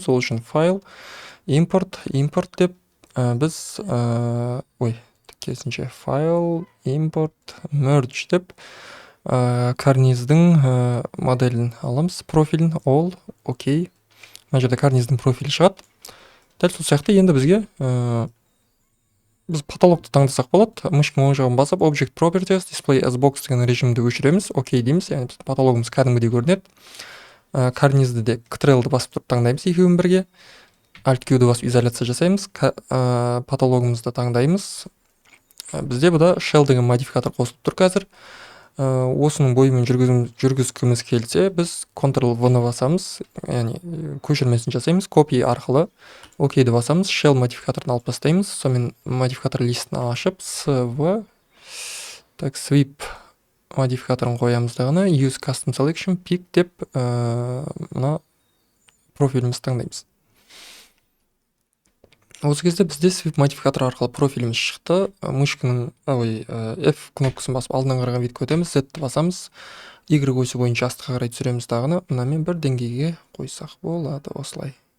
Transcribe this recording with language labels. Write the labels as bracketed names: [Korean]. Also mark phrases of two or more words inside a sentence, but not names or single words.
[Kazakh] Сол үшін файл, импорт деп біз керісінше файл, импорт, merge деп карниздің моделін аламыз, профилін, all, окей. Мына жерде карниздің профилі шығады. Дәл сол сияқты енді бізге біз потолокты таңдасақ болады. Мышканың оң жағын басып, [English] object properties, display as box [Kazakh] деген режимді өшіреміз, окей дейміз, яғни потологымыз кәдімгідей көрінеді. Карнизді де Ctrl-ды басып тұрып таңдаймыз екеуін бірге. Alt-Q-ді басып изоляция жасаймыз, потологымызды таңдаймыз. Бізде бұда shell деген модификатор қосылып тұр қазір. Осының бойымен жүргізгіміз келсе, біз Ctrl-V-ны басамыз, яғни көшірмесін жасаймыз, copy арқылы окейді басамыз, shell модификаторын алып тастаймыз, сонымен модификатор листін ашып, sweep модификаторын қоямыз дағына, [English] use custom selection pick [Kazakh] деп мына профиліміз таңдаймыз. Осы кезде бізде sweep модификатор арқылы профиліміз шықты. Мышканың F кнопкасын басып алдынан қараған бетке өтеміз, Z-ті басамыз, Y осі бойынша астыққа қарай түсіреміз дағыны, мынамен бір деңгейге қойсақ болады осылай.